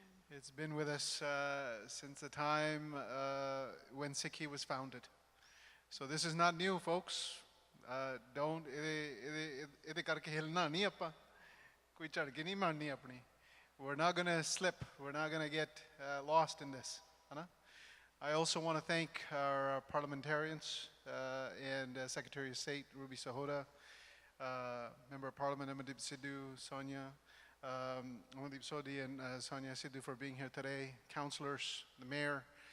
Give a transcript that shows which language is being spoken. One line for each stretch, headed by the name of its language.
English: It's been with us since the time when Sikhi was founded. So this is not new, folks. Don't
Punjabi: ਇਹਦੇ ਕਰਕੇ ਹਿਲਣਾ ਨਹੀਂ ਆਪਾਂ, ਕੋਈ ਝੜਕੇ ਨਹੀਂ ਮਾਰਨੀ ਆਪਣੀ.
English: We're not going to slip. We're not going to get lost in this. I also want to thank our parliamentarians and Secretary of State Ruby Sahoda, Member of Parliament Amandeep Sidhu, Sonia, Amandeep Sodhi and Sonia Sidhu for being here today, councillors, the mayor.